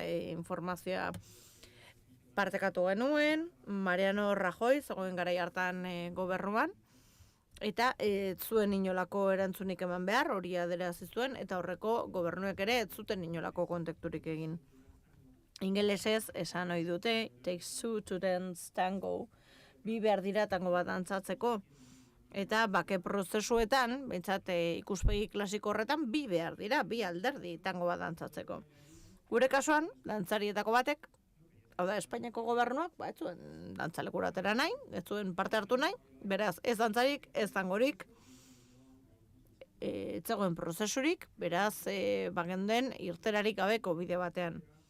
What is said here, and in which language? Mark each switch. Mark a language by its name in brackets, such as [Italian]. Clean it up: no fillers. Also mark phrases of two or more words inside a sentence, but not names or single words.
[Basque] Informazioa partekatu genuen, Mariano Rajoy zegoen garai hartan gobernuan, eta zuen inolako erantzunik eman behar, hori aderazi zuen, eta horreko gobernuek ere ez zuten inolako kontakturik egin. Ingelesez esan ohi dute, [English] takes two to dance tango, [Basque] bi behar dira tango bat dantzatzeko. Eta bake prozesuetan, behintzat ikuspegi klasiko horretan, bi behar dira, bi alderdi tango bat dantzatzeko. Gure kasuan, dantzarietako batek, hau da, Espainiako gobernuak, ez zuen dantzalekura atera nahi, ez zuen parte hartu nahi, beraz, ez dantzarik, ez tangorik, ez zegoen prozesurik, beraz, bagenden irterarik gabeko bide batean.